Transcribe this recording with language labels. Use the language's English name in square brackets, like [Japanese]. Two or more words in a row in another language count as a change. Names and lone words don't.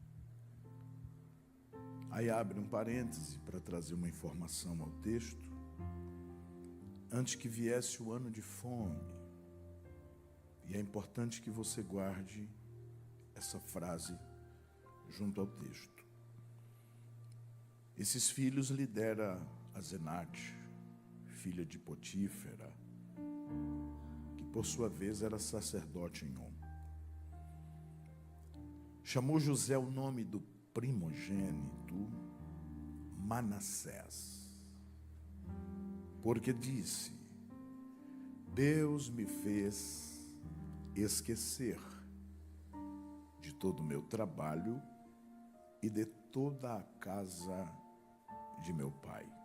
[Portuguese] Aí abre um parêntese para trazer uma informação ao texto. Antes que viesse o ano de fome. E é importante que você guarde essa frase junto ao texto. Esses filhos lhe dera Asenate, filha de Potífera, que por sua vez era sacerdote em On. Chamou José o nome do primogênito Manassés, porque disse: Deus me fez esquecer de todo o meu trabalho e de toda a casa de meu pai.